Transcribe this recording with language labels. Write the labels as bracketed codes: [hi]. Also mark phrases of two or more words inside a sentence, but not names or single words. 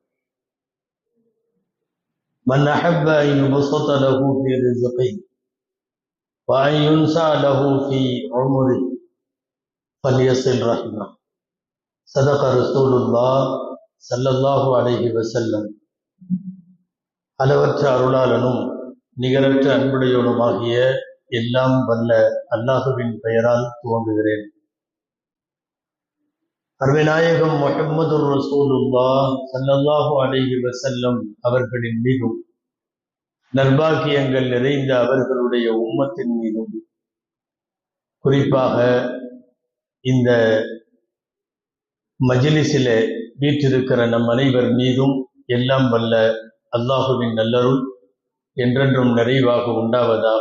[ar] من أحب أن يبسط له في رزقه وأن ينسى له في عمره فليصل رحمه صدق رسول الله صلى الله عليه وسلم [ta] அளவற்ற அருளாளனும் நிகரற்ற அன்புடையவனுமாகிய எல்லாம் வல்ல அல்லாஹுவின் பெயரால் துவங்குகிறேன். அருமைநாயகம் முஹம்மது [ar] رسول الله صلى الله عليه وسلم [ta] அவர்களின் மீதும் நற்பாக்கியங்கள் நிறைந்த அவர்களுடைய உம்மத்தின் மீதும் குறிப்பாக இந்த மஜ்லிஸிலே வீற்றிருக்கிற நம் அனைவர் மீதும் எல்லாம் வல்ல அல்லாஹுவின் நல்லருள் என்றென்றும் நிறைவாக உண்டாவதாக.